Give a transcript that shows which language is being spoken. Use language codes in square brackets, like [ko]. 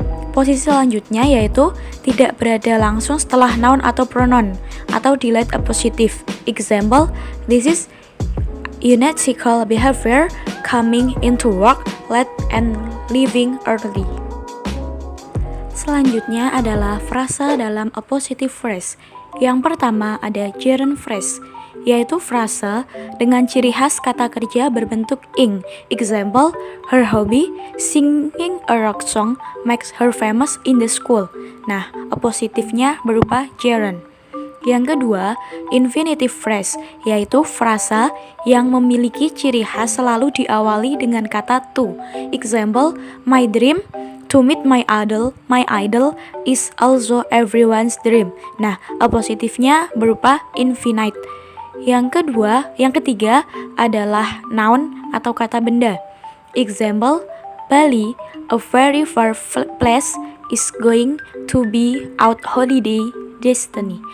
[id] Posisi selanjutnya yaitu tidak berada langsung setelah noun atau pronoun atau delayed appositive. [en] Example, this is unethical behavior coming into work late and leaving early. [id] Selanjutnya adalah frasa dalam appositive phrase. Yang pertama ada gerund phrase, yaitu frasa dengan ciri khas kata kerja berbentuk ing. [en] Example, her hobby, singing a rock song, makes her famous in the school. [id] Nah, appositifnya berupa gerund. Yang kedua, infinitive phrase, yaitu frasa yang memiliki ciri khas selalu diawali dengan kata to. [en] Example, my dream to meet my idol is also everyone's dream. [id] Nah, appositifnya berupa infinite. Yang ketiga adalah noun atau kata benda. [en] Example, Bali, a very far place, is going to be out holiday destiny.